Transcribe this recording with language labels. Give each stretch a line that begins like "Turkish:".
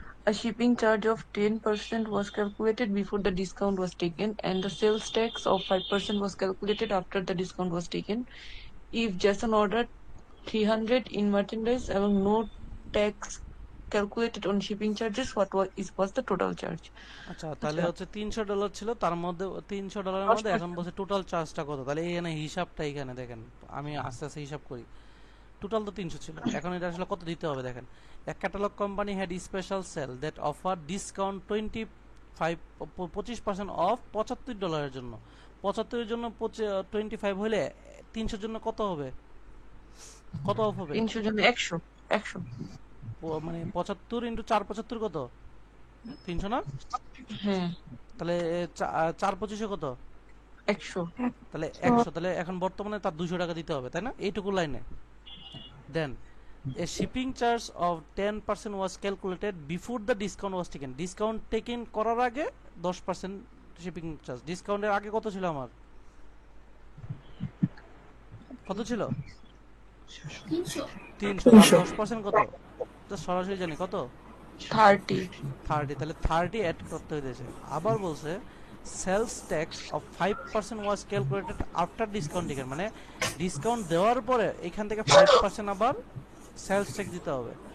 English: A shipping charge of 10% was calculated before the discount was taken, and the sales tax of 5% was calculated after the discount was taken. If Jason ordered 300 in merchandise and no tax calculated on shipping charges, what was the total charge?
Bangla: আচ্ছা তাহলে হচ্ছে $300 ছিল, তার মধ্যে $300 মধ্যে এখন বলছে total চার্জটা কত, তাহলে এখানে হিসাবটা এখানে দেখেন, আমি আস্তে আস্তে হিসাব করি। টোটাল তো 300 ছিল, এখন এটা আসলে কত দিতে হবে দেখেন।
English: এক catalogue company had special sale that offer discount 25% off $75
Bangla: জন্য। 75 এর জন্য 25 হলে 300 জন্য কত হবে, কত অফ হবে? 300 জন 100 মানে 75 ইন্টু 4 75 কত, 300 না? হ্যাঁ তাহলে 4 25 কত, 100 তাহলে 100, তাহলে এখন বর্তমানে তার 200 টাকা দিতে হবে, তাই না, এইটুকু লাইনে।
English: Then a shipping charge of 10% was calculated before the discount was taken.
Bangla: Discount taken করার আগে 10% শিপিং চার্জ। ডিসকাউন্টের আগে কত ছিল আমার, কত ছিল? 300। 10% কত, জাস্ট সরাসরি জানি কত, 30 30। তাহলে 30 অ্যাড করতে হইতেছে। আবার বলছে
English: sales tax of 5% was calculated after discount taken,
Bangla: মানে ডিসকাউন্ট দেওয়ার পরে এখান থেকে 5% আবার সেলস ট্যাক্স দিতে হবে।